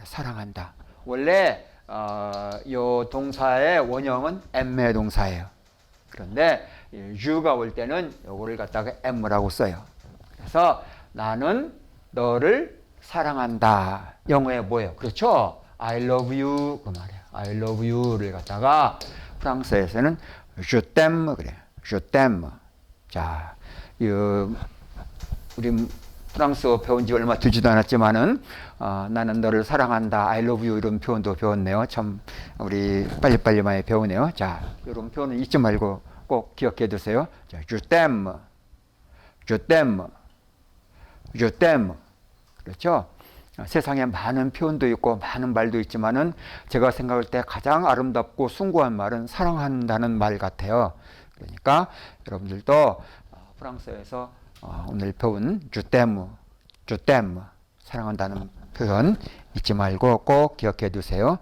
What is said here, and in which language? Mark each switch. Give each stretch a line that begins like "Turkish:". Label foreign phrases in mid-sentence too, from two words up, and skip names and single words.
Korean: 사랑한다. 원래 요 동사의 원형은 M의 동사예요. 그런데 U가 올 때는 요거를 갖다가 M이라고 써요. 그래서 나는 너를 사랑한다. 영어에 뭐예요? 그렇죠?
English: I love you
Korean: 그 말이에요.
English: I love you
Korean: 를 갖다가 프랑스에서는
French: Je t'aime
Korean: 그래.
French: Je t'aime.
Korean: 자, 우리 프랑스어 배운 지 얼마 되지도 않았지만은 나는 너를 사랑한다.
English: I love you
Korean: 이런 표현도 배웠네요. 참 우리 빨리빨리 많이 배우네요. 자, 이런 표현은 잊지 말고 꼭 기억해 두세요. 자,
French: Je t'aime. Je t'aime. Je t'aime.
Korean: 그렇죠? 세상에 많은 표현도 있고 많은 말도 있지만은 제가 생각할 때 가장 아름답고 숭고한 말은 사랑한다는 말 같아요. 그러니까 여러분들도 프랑스에서 오늘 배운
French: Je t'aime, Je t'aime,
Korean: 사랑한다는 표현 잊지 말고 꼭 기억해 두세요.